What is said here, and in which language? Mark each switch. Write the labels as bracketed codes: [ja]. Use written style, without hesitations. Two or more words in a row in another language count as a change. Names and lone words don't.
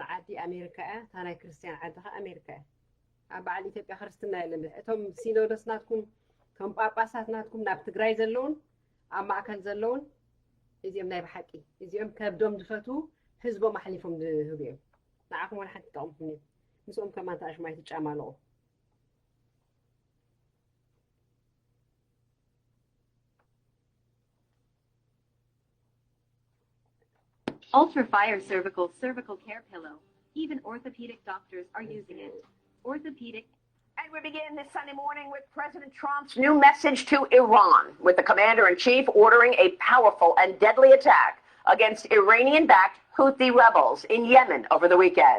[ti] ዓዲ ኣሜሪካ እያ እታ ናይ ክርስትያን ዓድኻ ኣሜሪካ እያ ኣብ በዓል ኢትዮጵያ ክርስትና የለን እቶም ሲኖዶስ ናትኩም እቶም ጳጳሳት ናትኩም ናብ ትግራይ ዘለውን ኣብ ማእከል ዘለውን እዚኦም ናይ ብሓቂ እዚኦም ከብዶም ዝፈትዉ ህዝቦም ኣሕሊፎም ዝህቡ እዮም ንዓኹም ወላ ሓንቲ ጠቕምኩም እዮም ምስኦም ከማ እንተኣሽማ ይትጫማለቑ [en] Ultrafire cervical care pillow. Even orthopedic doctors are using it. Orthopedic. And we begin this Sunday morning with President Trump's new message to Iran, with the commander-in-chief ordering a powerful and deadly attack against Iranian-backed Houthi rebels in Yemen over the weekend.